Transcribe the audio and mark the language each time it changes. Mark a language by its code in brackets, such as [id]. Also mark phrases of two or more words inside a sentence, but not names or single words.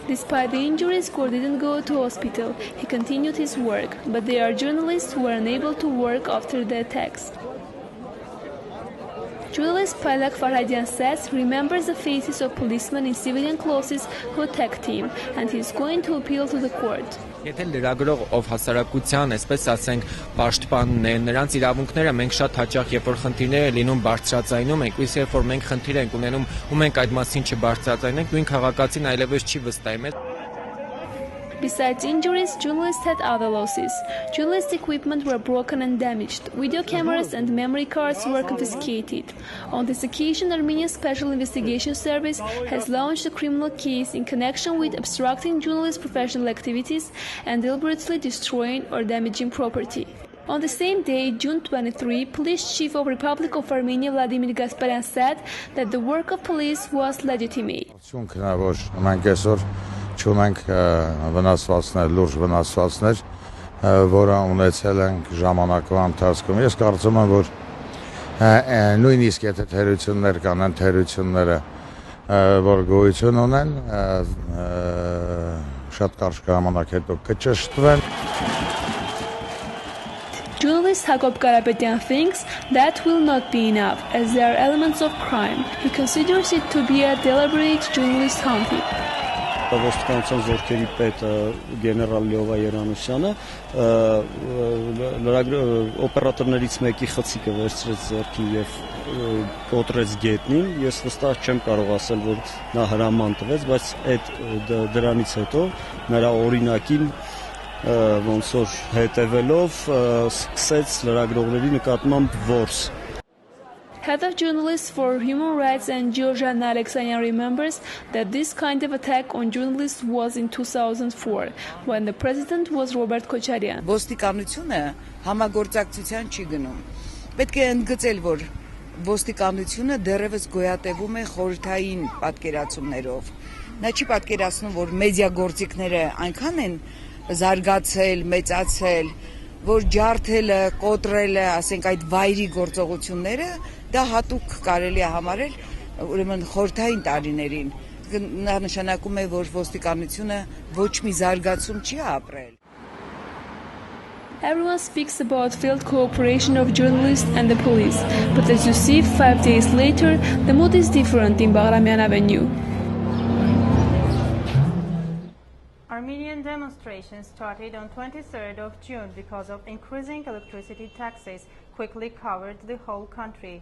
[en] Despite the injuries, Gore didn't go to hospital. He continued his work, but there are journalists who were unable to work after the attacks. Journalist Paylak Farhadian says he remembers the faces of policemen in civilian clothes who attacked him, and he is going to appeal to the court. [hy] Եթե լրագրող ով հասարակության, այսպես ասենք, պաշտպանն է, նրանց իրավունքները մենք շատ հաճախ, երբ որ խնդիրները լինում բարձրացնում ենք, իսկ երբ որ մենք խնդիր ենք ունենում ու մենք այդ մասին չբարձրացնենք, նույն քաղաքացին այլևս չի վստահի մեզ։ [en] Besides injuries, journalists had other losses. Journalist equipment were broken and damaged. Video cameras and memory cards were confiscated. On this occasion, Armenian Special Investigation Service has launched a criminal case in connection with obstructing journalists' professional activities and deliberately destroying or damaging property. On the same day, June 23, Police Chief of Republic of Armenia Vladimir Gasparyan said that the work of police was legitimate. [hy] Չունենք վնասվածքներ, լուրջ վնասվածքներ, որը ունեցել ենք ժամանակվա ընթացքում։ Ես կարծում եմ, որ նույնիսկ եթե թերություններ կան, այն թերությունները, որ գոյություն ունեն, շատ կարճ ժամանակ հետո կճշտվեն։ [en] Journalist Hagop Karapetyan thinks that will not be enough, as there are elements of crime. He considers it to be a deliberate journalist hunting. [hy] Ոստիկանության զորքերի պետ գեներալ Լյովա Երանոսյանը օպերատորներից մեկի խցիկը վերցրեց ձեռքին եւ կոտրեց գետնին։ Ես վստահ չեմ կարող ասել, որ նա հրաման տվեց, բայց այդ դրանից հետո նրա օրինակին ոնց որ հետևելով սկսեց լրագրողների նկատմամբ որս։ [en] Head of Journalists for Human Rights and Georgiana Alexanian remembers that this kind of attack on journalists was in 2004, when the president was Robert Kocharian. [hy] Ոստիկանությունը համագործակցության չի գնում։ Պետք է ընդգծել, որ ոստիկանությունը դեռևս գոյատևում է խորհրդային պատկերացումներով։ Նա չի պատկերացնում, որ մեդիա գործիքները այնքան են զարգացել, մեծացել, որ ջարդելը, կոտրելը, ասենք այդ վայրի գործողությունները դա հատուկ կարելի է համարել ուրեմն խորհրդային տարիներին։ Նա նշանակում է, որ ոստիկանությունը ոչ մի զարգացում չի ապրել։ [en] Everyone speaks about failed cooperation of journalists and the police, but as you see, 5 days later, the mood is different in Bagramian Avenue. Armenian demonstrations started on 23rd of June because of increasing electricity taxes quickly covered the whole country.